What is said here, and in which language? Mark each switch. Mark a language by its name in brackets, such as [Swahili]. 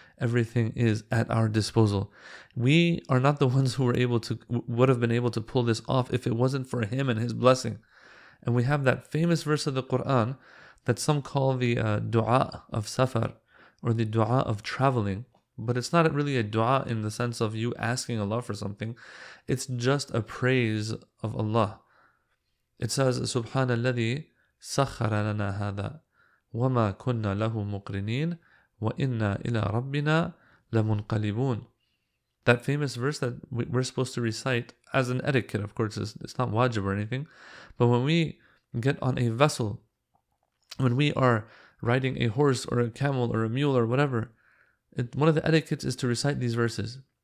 [English] Everything is at our disposal. We are not the ones who would have been able to pull this off if it wasn't for Him and His blessing. And we have that famous verse of the Quran that some call the dua of safar, or the dua of traveling. But it's not really a dua in the sense of you asking Allah for something. It's just a praise of Allah. It says, [Arabic] سبحان الذي سخر لنا هذا وما كنا له مقرنين وإنا إلى ربنا لمنقلبون. [English] That famous verse that we're supposed to recite as an etiquette, of course, it's not wajib or anything. But when we get on a vessel, when we are riding a horse or a camel or a mule or whatever, one of the etiquettes is to recite these verses.